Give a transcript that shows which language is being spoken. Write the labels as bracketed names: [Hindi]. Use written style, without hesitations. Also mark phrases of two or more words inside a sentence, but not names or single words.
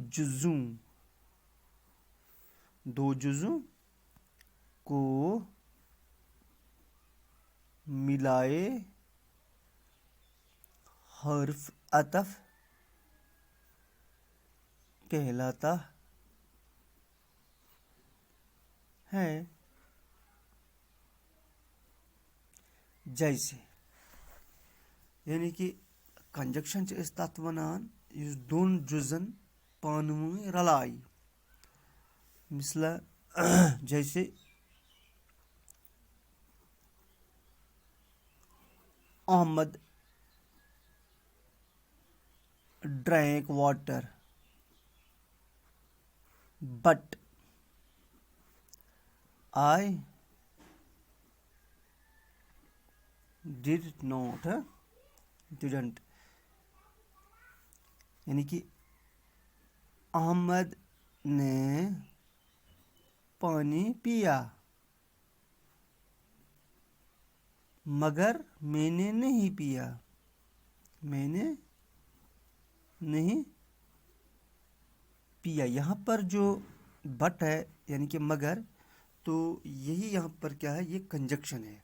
[Urdu] جزوں کو ملائے حرف عطف کہلاتا ہے. جیسے یعنی کہ [Kashmiri] کنجکشن چھِ أسۍ تَتھ وَنان یُس دۄن جُزن پانہٕ ؤنۍ رلایہِ. [Urdu] مثلا جیسے [English] احمد drank water but I didn't. [Urdu] یعنی کہ احمد نے پانی پیا مگر میں نے نہیں پیا. یہاں پر جو بٹ ہے یعنی کہ مگر، تو یہی یہاں پر کیا ہے، یہ کنجکشن ہے.